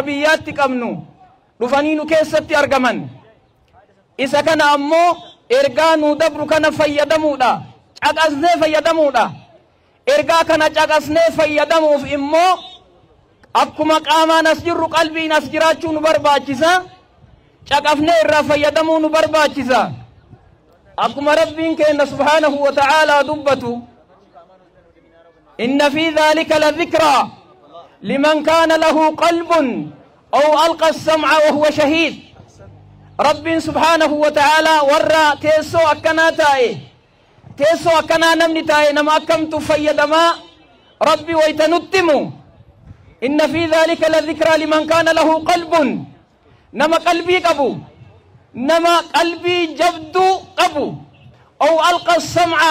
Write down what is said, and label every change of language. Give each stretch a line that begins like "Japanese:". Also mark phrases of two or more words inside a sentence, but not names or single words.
Oromo: biyyaatti qabnu dhufanii nu keessatti argaman isa kana ammoo ergaa nu dabru kana fayyadamuudha caqasnee fayyadamuudha ergaa kana caqasnee fayyadamuuf immoo akkuma qaamaan as jirru qalbiin as jiraachuu nu barbaachisa caqafnee irraa fayyadamuu nu barbaachisa akkuma rabbiin keenna
Arabic: سبحانه وتعالى
Oromo: dubbatu
Arabic: إن في ذلك لذكرى لمن كان له قلب أو ألقى السمع وهو شهيد
Oromo: rabbiin
Arabic: سبحانه وتعالى
Oromo: warra teessoo akkanaa taa'e teessoo akkanaa namni taa'e nama akkamtu fayyadamaa rabbi wayta nuttimu
Arabic: إن في ذلك لذكرى لمن كان له قلب
Oromo: nama qalbii qabu nama qalbii jabdu qabu
Arabic: أو ألقى السمع